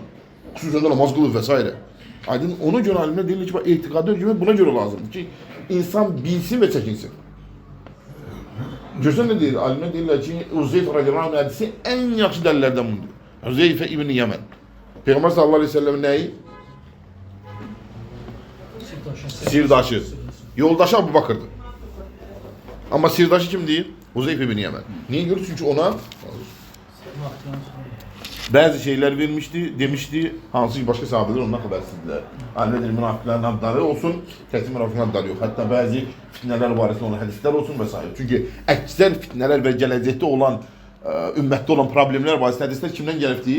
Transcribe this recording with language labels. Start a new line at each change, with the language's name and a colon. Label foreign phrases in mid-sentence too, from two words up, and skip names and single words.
Azerbaijani: Xüsusən də namaz qılıb və s. Aydın, ona görə alimlər deyirlər ki, etiqadı öyrənmək buna görə lazımdır ki, insan bilsin və çəkinsin. Görsən nə deyir? Alimlər deyirlər ki, Uzeyf
Arabic: رضي الله عنه
Azerbaijani: hədisi ən yaxşı dəlillərdən bundur. Uzeyfə İbn Yəmən. Peyğəmbər
Arabic: صلى الله عليه وسلم
Azerbaijani: nəyi? Sirdaşı.
Turkish: Yoldaşı Abu Bakır'dır. Ama sirdaşı kim değil? Uzeyf ibn Yemen. Niye görür? Çünkü ona bazı şeyler vermişti, demişti. Hansı ki başka sahabeler ondan habersizdiler. Alimler münafıkların adları olsun, kesin münafıkların adları yok. Hatta bazı fitneler barəsində olan hadisler olsun vesaire. Çünkü ekser fitneler ve gelecekte olan, ümmette olan problemler barəsində hadisler kimden gelipti?